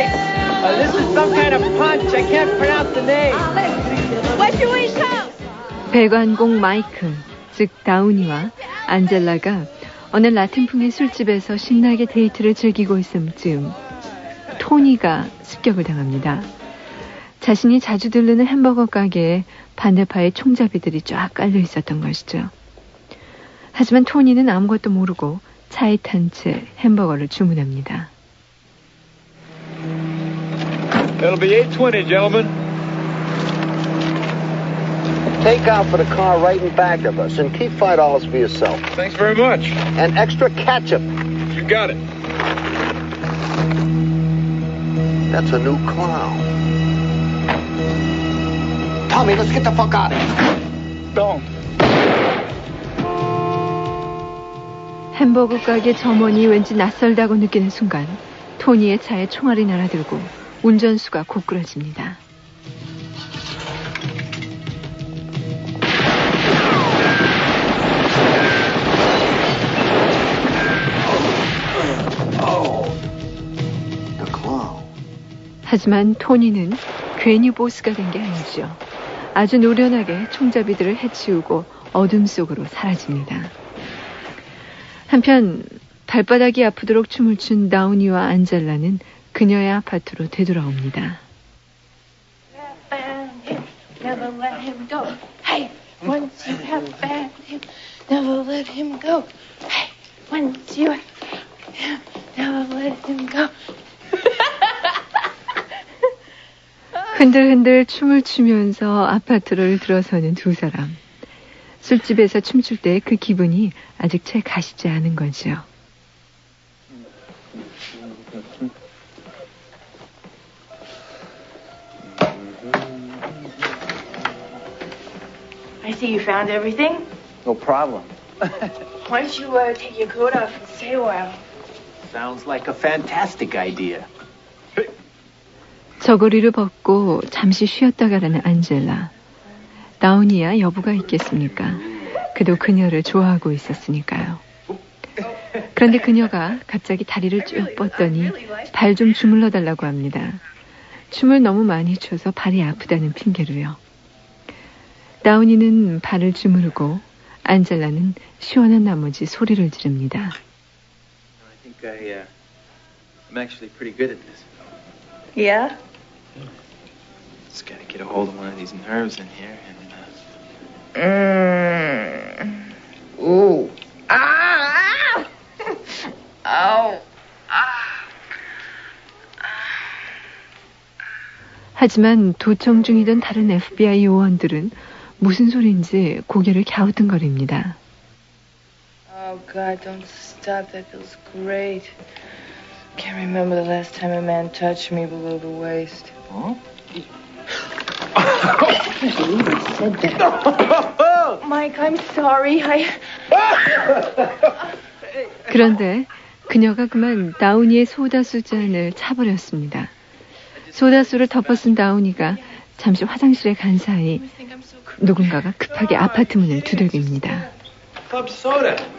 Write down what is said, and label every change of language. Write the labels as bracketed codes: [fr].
[en] I can't pronounce the name. What's your wish house? [ko] 배관공 마이클, 즉 다우니와 안젤라가 어느 라틴풍의 술집에서 신나게 데이트를 즐기고 있을 즈음 토니가 습격을 당합니다. 자신이 자주 들르는 햄버거 가게에 반대파에 총잡이들이 쫙 깔려 있었던 것이죠. 하지만 토니는 아무것도 모르고 차에 탄 채 햄버거를 주문합니다. [en] That'll be 820, gentlemen. Take out for the car right in back of us and keep $5 for yourself. Thanks very much. And extra ketchup. You got it. That's a new clown. Tommy, let's get the fuck out of here. Don't. [ko] 햄버거 가게 점원이 왠지 낯설다고 느끼는 순간 토니의 차에 총알이 날아들고 운전수가 고꾸라집니다. 하지만 토니는 괜히 보스가 된 게 아니죠. 아주 노련하게 총잡이들을 해치우고 어둠 속으로 사라집니다. 한편 발바닥이 아프도록 춤을 춘 다우니와 안젤라는 그녀의 아파트로 되돌아옵니다. [en] Never let him go. Hey, once you have banned him, never let him go. Hey, once you have, never let him go. [ko] 흔들흔들 춤을 추면서 아파트를 들어서는 두 사람. 술집에서 춤출 때 그 기분이 아직 채 가시지 않은 거죠. [en] I see you found everything. No problem. Why don't you take your coat off and stay a while? Sounds like a fantastic idea. [ko] 저고리를 벗고 잠시 쉬었다 가라는 안젤라. 다우니야 여부가 있겠습니까? 그도 그녀를 좋아하고 있었으니까요. 그런데 그녀가 갑자기 다리를 쭉 뻗더니 발 좀 주물러 달라고 합니다. 춤을 너무 많이 춰서 발이 아프다는 핑계로요. 다우니는 발을 주무르고 안젤라는 시원한 나머지 소리를 지릅니다. [en] I think I'm actually pretty good at this. Yeah? Just gotta get a hold of one of these nerves in here and Ooh. Ah! Ow. [ko] 하지만 도청 중이던 다른 FBI 요원들은 무슨 소리인지 고개를 갸우뚱거립니다. [en] Oh God, don't stop. That feels great. Can't remember the last time a man touched me below the waist. Huh? I can't believe I said that. Mike, I'm sorry. [ko] 그런데 그녀가 그만 다우니의 소다수 잔을 차버렸습니다. 소다수를 덮어쓴 다우니가 잠시 화장실에 간 사이 누군가가 급하게 아파트 문을 두들깁니다. [en] Club soda.